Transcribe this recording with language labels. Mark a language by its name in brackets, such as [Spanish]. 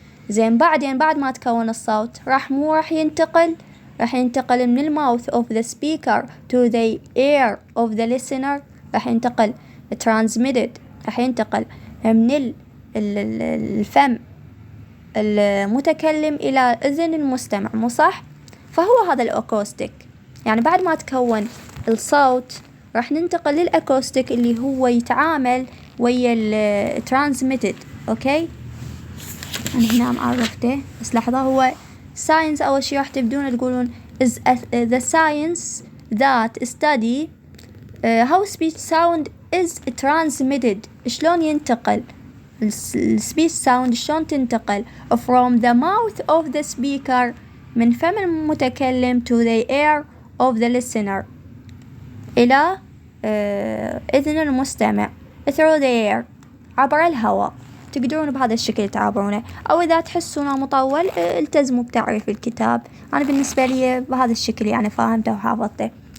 [Arabic] زين، بعدين بعد ما تكون الصوت راح ينتقل من الماوث [English] of the speaker to the ear of the listener، [Arabic] راح ينتقل transmitted، راح ينتقل من الفم المتكلم إلى أذن المستمع، مو صح؟ فهو هذا الأكوستيك. يعني بعد ما تكون الصوت راح ننتقل للأكوستيك اللي هو يتعامل ويا ال transmitted. أوكي، أنا هنا معرفته بس لحظة. [English] هو science [Arabic] أول شي راح تبدون تقولون [English] is the science that study how speech sound is transmitted. [Arabic] شلون ينتقل السبيتش ساوند، شلون تنتقل [English] from the mouth of the speaker، [Arabic] من فم المتكلم [English] to the ear of the listener، [Arabic] إلى إذن المستمع [English] through the air، [Arabic] عبر الهواء. تقدرون بهذا الشكل تعبرونه، أو إذا تحسونه مطول التزموا بتعريف الكتاب. أنا بالنسبة لي بهذا الشكل يعني فاهمته وحافظته.